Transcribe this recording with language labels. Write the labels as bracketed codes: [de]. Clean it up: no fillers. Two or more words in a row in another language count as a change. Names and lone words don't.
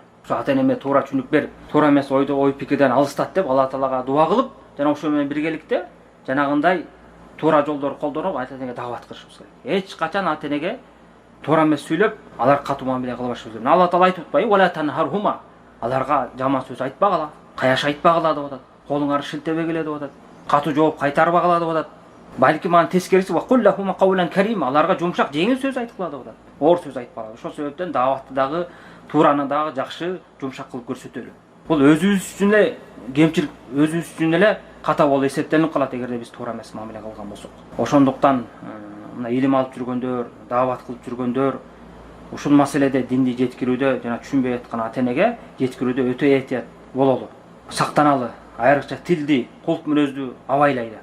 [ky] Ошо ата энеме туура түшүнүк бер, туура эмес ой пикирден алыстат деп Алла Таалага дуа кылып, жана ошо менен биргеликте жанагындай туура жолдорду колдонуп ата энеге даават кылышыбыз керек. Эч качан ата энеге туура эмес сүйлөп, алар катуу мамиле кылбашыбыз керек. Алла Таала айтып атпайбы? [ar] ولا تنهرهما. [ky] Аларга жаман сөз айтпагыла, каяш айтпагыла деп атат. Колуңарды шилтебегиле деп атат. Катуу жооп кайтарбагыла деп атат. Балки ман тескериси [ar] وقل لهما قولا كريم. [ky] Аларга жумшак, жеңил сөз айткыла деп атат. Оор сөз айтпагыла. Ошол себептен дааватты дагы, туураны дагы жакшы жумшак кылып көрсөтөлү. Бул өзүбүз үчүн эле кемчилик, өзүбүз үчүн эле ката болуп эсептелип калат эгерде биз туура эмес мамиле кылган болсок. Ошондуктан мына илим алып жүргөндөр, даават кылып жүргөндөр ушул маселеде динди жеткирүүдө жана түшүнбөй аткан ата энеге жеткирүүдө өтө этият бололу, сактаналы, айрыкча тилди, кулк мүнөздү абайлайлы.